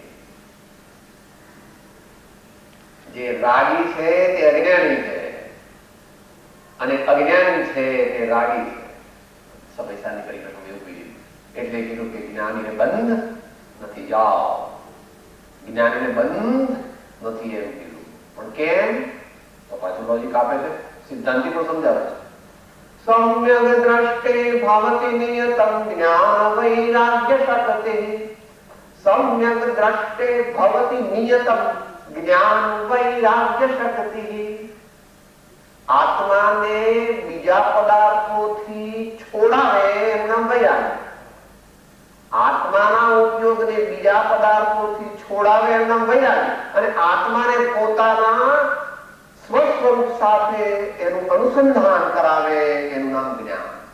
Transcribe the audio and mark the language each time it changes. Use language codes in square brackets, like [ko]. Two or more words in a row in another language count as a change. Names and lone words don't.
[gu] જે રાગી છે તે અજ્ઞાની છે અને અજ્ઞાની છે તે રાગી છે। સમયસાની પરિક્રમા એવું કહ્યું, એટલે કીધું કે જ્ઞાનીને બંધ નથી, જાઓ। જ્ઞાનીને બંધ નથી એમ કીધું, પણ કેમ? તો પાછું લોજિક આપે છે, સિદ્ધાંતિ પણ સમજાવે છે। [sa] सम्यग् दृष्टे भवति नियतं ज्ञान वैराग्य शक्ति। सम्यग् दृष्टे भवति नियतं ज्ञान वैराग्य शक्ति। [gu] આત્માને બીજા પદાર્થોથી છોડાવે એમના વૈરાગ્ય, આત્માના ઉપયોગને બીજા પદાર્થોથી છોડાવે એમના વૈરાગ્ય, અને આત્માને પોતાના સ્વસ્વરૂપ સાથે એનું અનુસંધાન કરાવે એનું નામ જ્ઞાન.